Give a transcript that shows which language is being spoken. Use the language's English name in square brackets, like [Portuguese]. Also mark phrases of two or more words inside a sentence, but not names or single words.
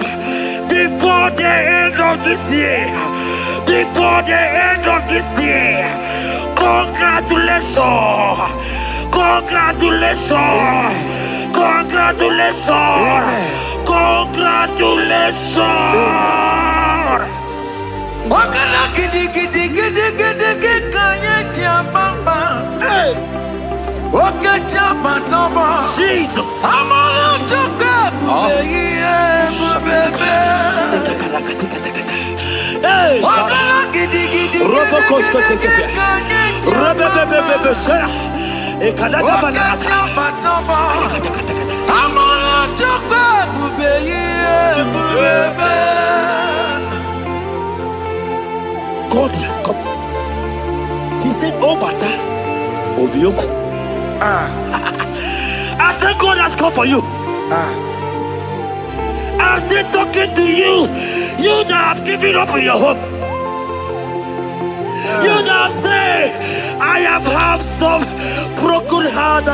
[English] Before the end of this year, before the end of this year, congratulations. Congratulations! Congratulations! Congratulations! Wakala gidi gidi gidi gidi gidi kanye tiambamba. Hey! Wakata matamba. Jesus! Amala toka bubebe. Hey! Wakala gidi gidi gidi gidi kanye tiambamba. Wakata matamba. Amala toka bubebe. God has come. He said, oh, Bata, Obioku. I said, God has come for you. I'm still talking to you. You that have given up on your hope. You that have said, I have some broken heart.